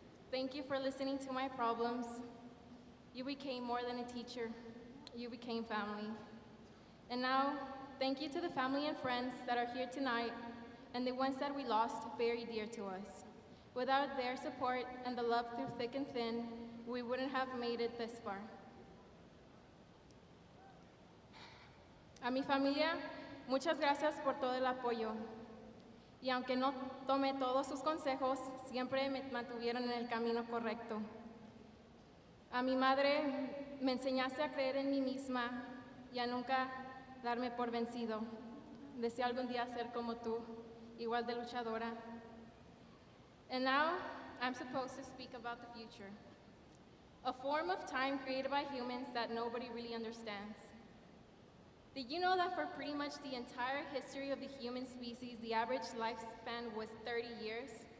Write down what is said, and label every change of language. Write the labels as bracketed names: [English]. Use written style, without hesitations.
[English] Thank you for listening to my problems. You became more than a teacher. You became family. And now, thank you to the family and friends that are here tonight and the ones that we lost very dear to us. Without their support and the love through thick and thin, we wouldn't have made it this far. [Spanish] A mi familia, muchas gracias por todo el apoyo. Y aunque no tomé todos sus consejos, siempre me mantuvieron en el camino correcto. A mi madre, me enseñaste a creer en mí misma y a nunca darme por vencido. Deseo algún día ser como tú, igual de luchadora. [English] And now, I'm supposed to speak about the future. A form of time created by humans that nobody really understands. Did you know that for pretty much the entire history of the human species, the average lifespan was 30 years?